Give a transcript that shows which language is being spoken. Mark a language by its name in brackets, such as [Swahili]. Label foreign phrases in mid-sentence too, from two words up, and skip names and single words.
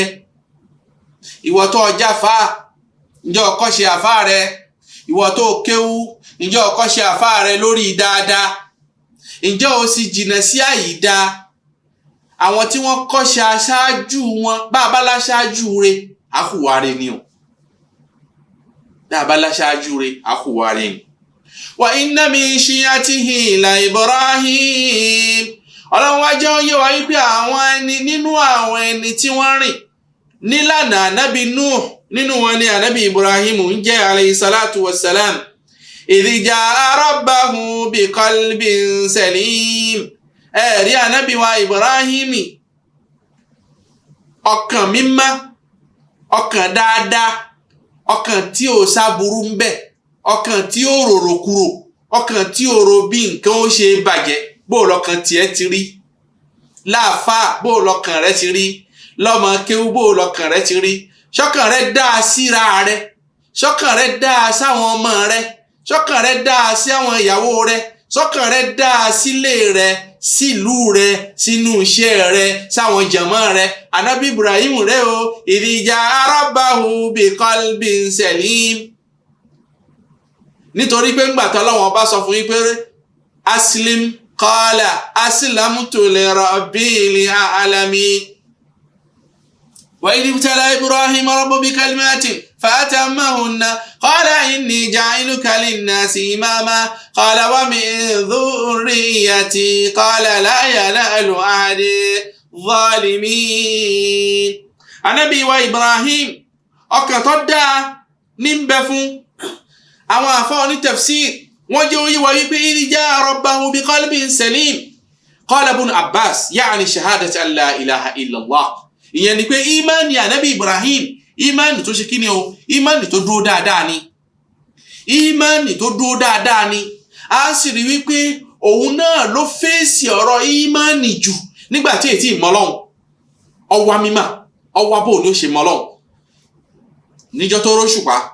[Yoruba] ìwọ tó jáfà ǹjẹ́ o kọ́ṣe àfà rẹ̀ ìwọ tó kéwú ǹjẹ́ o kọ́ṣe àfà rẹ̀ lórí dáadáa ǹjẹ́ o sì jìnnà sí àyídá àwọn tí wọ́n kọ́ṣe aṣáájú wọn bá a bá láṣáájú rẹ̀ àhùwà rẹ̀ ni o bá a bá láṣáájú rẹ̀ àhùwà rẹ̀ ni. [Arabic] وإن من شيعته لإبراهيم [Yoruba] Ọlọ́run wá jẹ́ oyé wa wípé àwọn ẹni nínú àwọn ẹni tí wọ́n rìn nílànà ànábì Nuh nínú wọn ni ànábì Ibrahim ń jẹ́ [Arabic] عليه الصلاة والسلام. إذ جاء ربه بقلب سليم [Yoruba] ẹ̀rí ànábì wa Ibrahim ọkàn mímọ́ ọkàn dáadáa ọkàn tí ò sáburú ń bẹ ọkàn tí ó rorò kúrò ọkàn tí ó ro bí nǹkan ó ṣe bàjẹ́ bó lọ́kàn tiẹ̀ ti rí láàfáà bó lọ́kàn rẹ̀ ti rí lọ́mọ kéwú bó lọ́kàn rẹ̀ ti rí ṣọ́kàn rẹ̀ dáa síra rẹ̀ ṣọ́kàn rẹ̀ dáa sáwọn ọmọ rẹ̀ ṣọ́kàn rẹ̀ dáa sí àwọn ìyàwó rẹ̀ ṣọ́kàn rẹ̀ dáa sílé rẹ̀ sílùú rẹ̀ sínú iṣẹ́ rẹ̀ sáwọn jàmọ́ rẹ̀ ànábì Ibrahim rẹ̀ o [Arabic] إذ جاء ربه بقلب سليم [Yoruba] nítorí pé ńgbà tó Ọlọ́run bá sọ fún yín pé [Arabic] أسلم قال أسلمت لرب العالمين وإذ ابتلى إبراهيم ربه بكلمات فأتمهن قال إني جاعلك للناس إماما قال ومن ذريتي قال لا ينال عهدي ظالمين. [Yoruba] Ànábì wa Ibrahim ọkàn tó dáa ní ń bẹ fún àwọn àfáà ní tafsir wọ́n jẹ́ oyé wa wípé idh [Arabic] جاء ربه بقلب سليم قال ابن عباس يعني شهادة أن لا إله إلا الله [Yoruba] ìyẹn ni pé ìmánì ànábì Ibrahim ìmánì tó ṣe kí ni o ìmánì tó dúró dáadáa ni ìmánì tó dúró dáadáa ni a sì rí wípé òun náà ló fèsì ọ̀rọ̀ ìmánì jù nígbà tí ètí ìmọ̀lọ́hun ọwá mímà ọwá bò ní ó ṣe mọ́lọ́hun níjọ́ tó róṣùpá